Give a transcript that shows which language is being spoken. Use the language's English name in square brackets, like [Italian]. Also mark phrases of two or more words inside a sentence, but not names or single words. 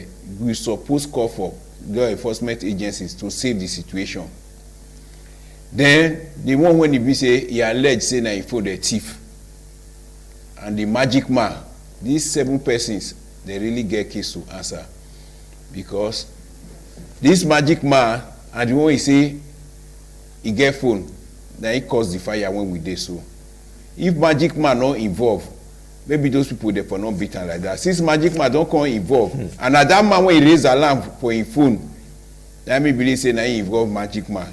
[Nigerian Pidgin] You suppose call for law enforcement agencies to save the situation. Then the one when he be say he alleged say na he for the thief and the Magic Man, these 7 persons they really get case to answer, because this magic man and the one he say he get phone na he cause the fire when we dey so. If magic man not involved, maybe those people dey for not beat am like that. Since magic man don come involve, and na that man when he raise alarm for him phone, that me believe say na he involve magic man.